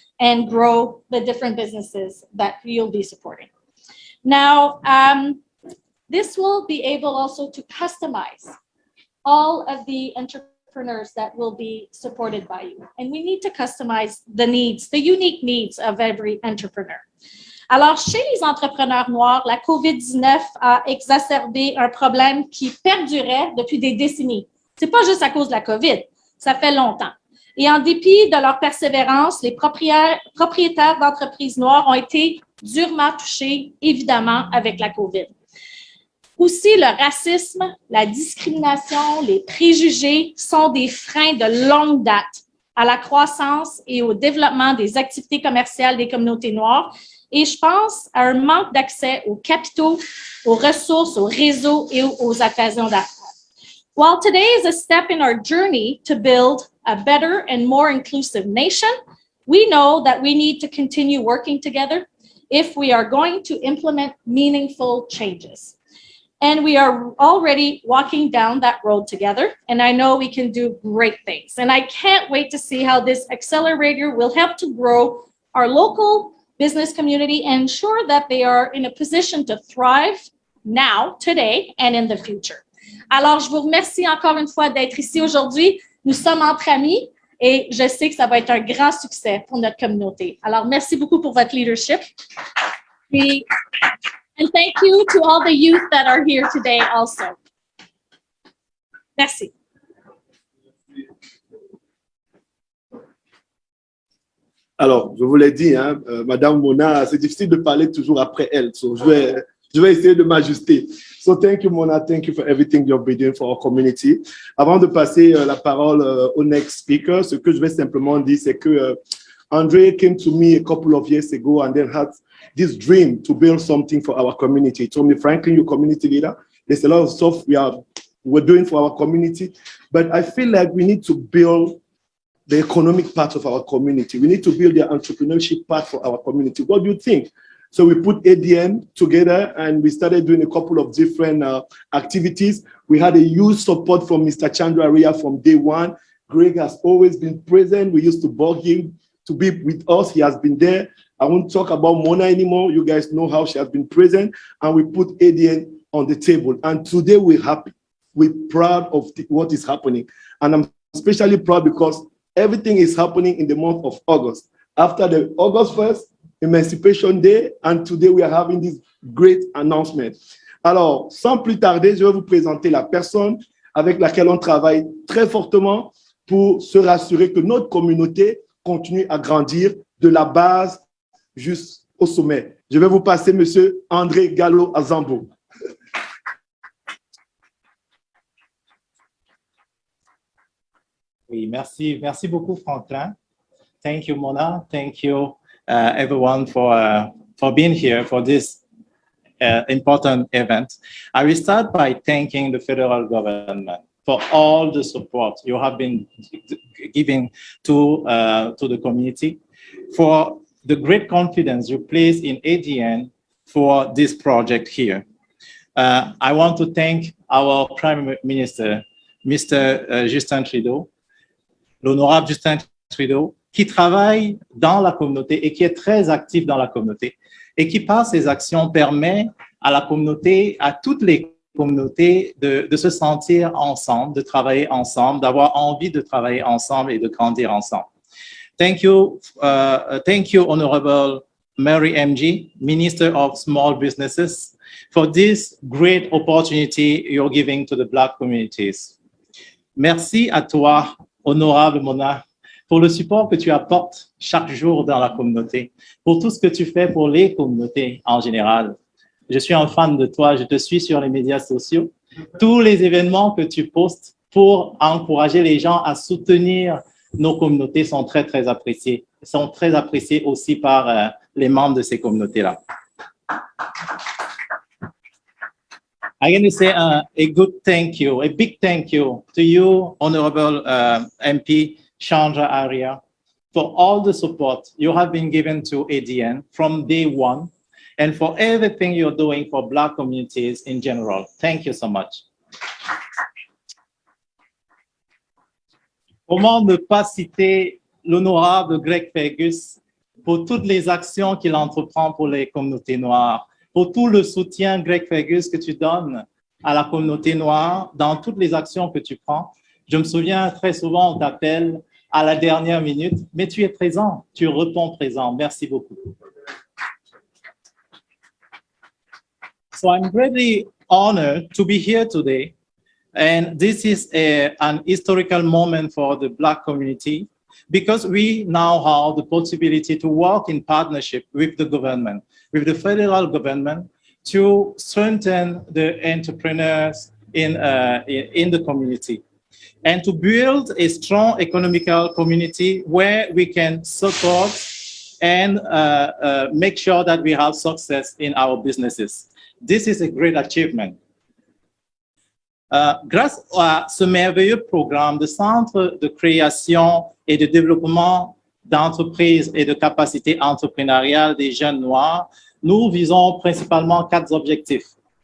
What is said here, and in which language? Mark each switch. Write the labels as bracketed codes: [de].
[en] and grow the different businesses that you'll be supporting. Now, this will be able also to customize all of the entrepreneurs that will be supported by you. And we need to customize the needs, the unique needs of every entrepreneur. [fr] Alors, chez les entrepreneurs noirs, la COVID-19 a exacerbé un problème qui perdurait depuis des décennies. C'est pas juste à cause de la COVID, ça fait longtemps. Et en dépit de leur persévérance, les propriétaires d'entreprises noires ont été durement touchés, évidemment, avec la COVID. Aussi, le racisme, la discrimination, les préjugés sont des freins de longue date à la croissance et au développement des activités commerciales des communautés noires. Et je pense à un manque d'accès aux capitaux, aux ressources, aux réseaux et aux occasions d'affaires. [en] While today is a step in our journey to build a better and more inclusive nation, we know that we need to continue working together if we are going to implement meaningful changes. And we are already walking down that road together, and I know we can do great things. And I can't wait to see how this accelerator will help to grow our local business community and ensure that they are in a position to thrive now, today, and in the future. [fr] Alors, je vous remercie encore une fois d'être ici aujourd'hui. Nous sommes entre amis et je sais que ça va être un grand succès pour notre communauté. Alors, merci beaucoup pour votre leadership. [en] And thank you to all the youth that are here today also. [fr] Merci. Alors, je vous l'ai dit, hein, Madame Mona, c'est difficile de parler toujours après elle. So je vais essayer de m'ajuster. [en] So thank you, Mona. Thank you for everything you've been doing for our community. [fr] Avant de passer la parole au [en] next speaker, [fr] ce que je vais simplement dire, c'est que [en] Andre came to me a couple of years ago and then had this dream to build something for our community. He told me, Franklin, you're community leader. There's a lot of stuff we're doing for our community, but I feel like we need to build the economic part of our community. We need to build the entrepreneurship part for our community. What do you think? So we put ADN together and we started doing a couple of different activities. We had a huge support from Mr. Chandra Ria from day one. Greg has always been present. We used to bug him to be with us. He has been there. I won't talk about Mona anymore. You guys know how she has been present. And we put ADN on the table. And today we're happy. We're proud of what is happening. And I'm especially proud because everything is happening in the month of August. After the August 1st, Emancipation Day, and today we are having this great announcement. [fr] Alors, sans plus tarder, je vais vous présenter la personne avec laquelle on travaille très fortement pour se rassurer que notre communauté continue à grandir de la base jusqu'au sommet. Je vais vous passer M. André Gallo Azambo. Oui, merci beaucoup, Franklin. [en] Thank you, [fr] Mona. [en] Thank you, everyone, for being here for this important event. I will start by thanking the federal government for all the support you have been giving to the community, for the great confidence you place in ADN for this project here. I want to thank our Prime Minister, Mr. [fr] Justin Trudeau, l'honorable Justin Trudeau, qui travaille dans la communauté et qui est très actif dans la communauté et qui, par ses actions, permet à la communauté, à toutes les communautés de se sentir ensemble, de travailler ensemble, d'avoir envie de travailler ensemble et de grandir ensemble. [en] Thank you, Honorable Mary MG, Minister of Small Businesses, for this great opportunity you're giving to the Black communities. [fr] Merci à toi, Honorable Mona, pour le support que tu apportes chaque jour dans la communauté, pour tout ce que tu fais pour les communautés en général. Je suis un fan de toi, je te suis sur les médias sociaux. Tous les événements que tu postes pour encourager les gens à soutenir nos communautés sont très, très appréciés. Sont très appréciés aussi par les membres de ces communautés-là. [en] I'm going to say a good thank you, a big thank you to you, Honorable MP Chandra Arya, for all the support you have been given to ADN from day one and for everything you're doing for Black communities in general. Thank you so much. [fr] Comment ne pas citer l'honorable Greg Fergus, pour toutes les actions qu'il entreprend pour les communautés noires, pour tout le soutien, Greg Fergus, que tu donnes à la communauté noire dans toutes les actions que tu prends. Je me souviens très souvent, on t'appelle à la dernière minute, mais tu es présent, tu réponds présent. Merci beaucoup. [en] So I'm really honored to be here today. And this is an historical moment for the Black community because we now have the possibility to work in partnership with the government, with the federal government, to strengthen the entrepreneurs in the community and to build a strong economical community where we can support and make sure that we have success in our businesses. This is a great achievement. [fr] Grâce à ce merveilleux programme de centre de création et de développement d'entreprises et de capacités entrepreneuriales des jeunes noirs, nous visons principalement 4 objectifs.